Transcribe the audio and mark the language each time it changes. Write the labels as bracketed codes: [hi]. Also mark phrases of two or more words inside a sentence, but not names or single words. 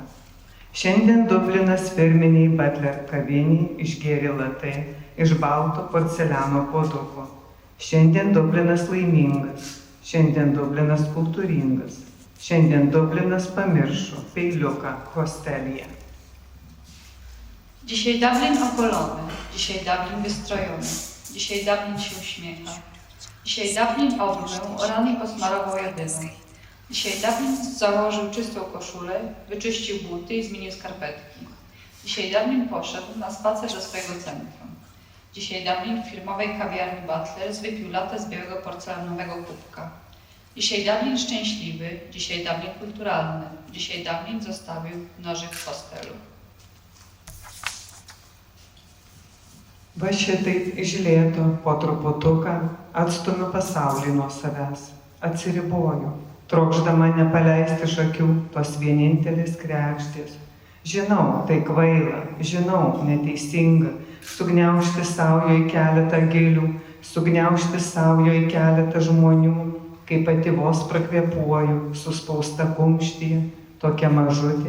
[lt] Šiandien Dublinas firminiai Butler kaviniai išgėrė latai iš balto porceliano puoduko. Šiandien Dublinas laimingas, šiandien Dublinas kultūringas. Šiandien Dublinas pamiršo peiliuką hostelyje. [pl] Dzisiaj Dublin okolony, dzisiaj Dublin wystrojony, dzisiaj Dublin się uśmiecha. Dzisiaj Dublin obmył, rany posmarował jodyną. Dzisiaj Dublin założył czystą koszulę, wyczyścił buty i zmienił skarpetki. Dzisiaj Dublin poszedł na spacer do swojego centrum. Dzisiaj Dublin w firmowej kawiarni Butler's wypił latę z białego porcelanowego kubka. Dzisiaj Dublin szczęśliwy, dzisiaj Dublin kulturalny, dzisiaj Dublin zostawił nożyk w hostelu. [lt] Va šitaip iš lėto po truputuką atstumiu pasaulį nuo savęs, atsiriboju, trokšdama nepaleisti iš akių tos vienintelės kregždės, Žinau, tai kvaila, žinau, neteisinga, sugniaužti saujo į keletą gėlių, sugniaužti saujo į keletą žmonių, kai pati vos prakvėpuoju, suspausta kumštyje, tokia mažutė.